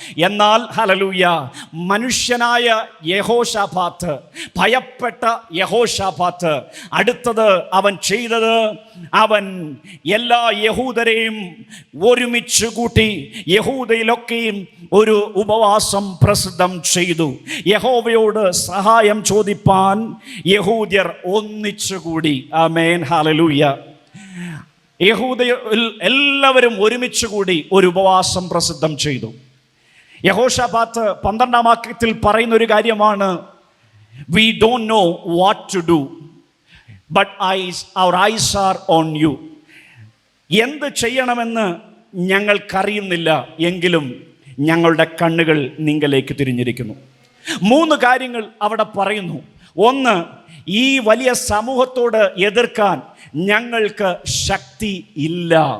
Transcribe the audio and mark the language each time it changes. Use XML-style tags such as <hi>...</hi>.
<ml>എന്നാൽ ഹല്ലേലൂയ, മനുഷ്യനായ യഹോശാഫാത്ത്, ഭയപ്പെട്ട യഹോശാഫാത്ത്, അടുത്തത് അവൻ ചെയ്തത്, അവൻ എല്ലാ യഹൂദരെയും ഒരുമിച്ച് കൂട്ടി യഹൂദയിലൊക്കെയും ഒരു ഉപവാസം പ്രസിദ്ധം ചെയ്തു. യഹോവയോട് സഹായം ചോദിപ്പാൻ യഹൂദ്യർ ഒന്നിച്ചുകൂടി. ആമേൻ, ഹല്ലേലൂയ. യഹൂദയിൽ എല്ലാവരും ഒരുമിച്ച് കൂടി ഒരു ഉപവാസം പ്രസിദ്ധം ചെയ്തു. യഹോശാഫാത്ത് 12-ാം വാക്യത്തിൽ പറയുന്ന ഒരു കാര്യമാണ്,</ml> <en>we don't know what to do but our eyes are on you.</en> <ml>എന്ത് ചെയ്യണമെന്ന് ഞങ്ങൾക്കറിയുന്നില്ല, എങ്കിലും ഞങ്ങളുടെ കണ്ണുകൾ നിങ്ങളിലേക്ക് തിരിഞ്ഞിരിക്കുന്നു. 3 കാര്യങ്ങൾ അവിടെ പറയുന്നു. ഒന്ന്, ഈ വലിയ സമൂഹത്തോട് എതിർക്കാൻ ഞങ്ങൾക്ക് ശക്തി ഇല്ല.</ml>